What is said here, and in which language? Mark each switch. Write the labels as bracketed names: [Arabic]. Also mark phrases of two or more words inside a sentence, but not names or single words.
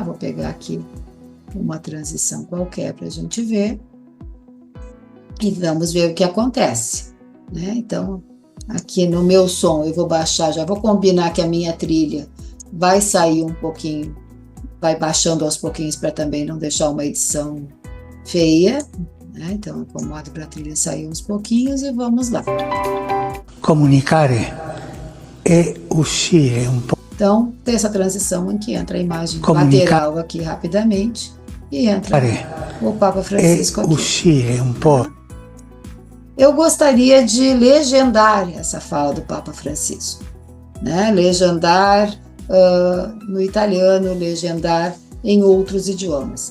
[Portuguese] Vou pegar aqui uma transição qualquer para a gente ver e vamos ver o que acontece, né? Então, aqui no meu som, eu vou baixar, já vou combinar que a minha trilha vai sair um pouquinho, vai baixando aos pouquinhos para também não deixar uma edição feia, né? Então, acomodo para a trilha sair uns pouquinhos e vamos lá. [Italian] Comunicare e uscire [Portuguese] um pouco. Então, tem essa transição em que entra a imagem lateral aqui rapidamente e entra o Papa Francisco aqui. Uscire um pouco. Eu gostaria de legendar essa fala do Papa Francisco, né? Legendar no italiano, legendar em outros idiomas.